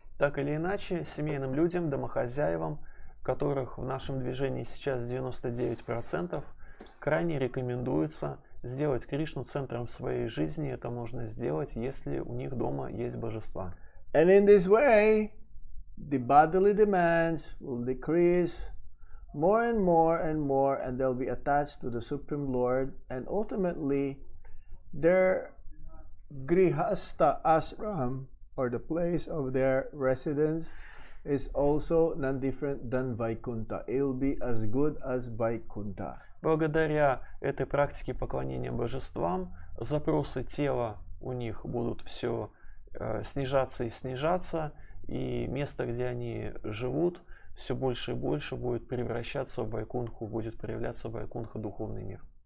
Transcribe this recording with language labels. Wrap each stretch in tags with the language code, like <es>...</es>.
<ru>Так или иначе, семейным людям, домохозяевам, которых в нашем движении сейчас 99%, крайне рекомендуется сделать Кришну центром своей жизни. Это можно сделать, если у них дома есть божества.</ru> <en>And in this way, the bodily demands will decrease more and more and more, and they'll be attached to the Supreme Lord, and ultimately their grihastha ashram, or the place of their residence, is also none different than Vaikuntha. It will be as good as Vaikuntha.</en> <ru>Благодаря этой практике поклонения божествам, запросы тела у них будут все снижаться и снижаться, и место, где они живут, все больше и больше будет превращаться в Вайкунху, будет проявляться в Вайкунха духовный мир.</ru>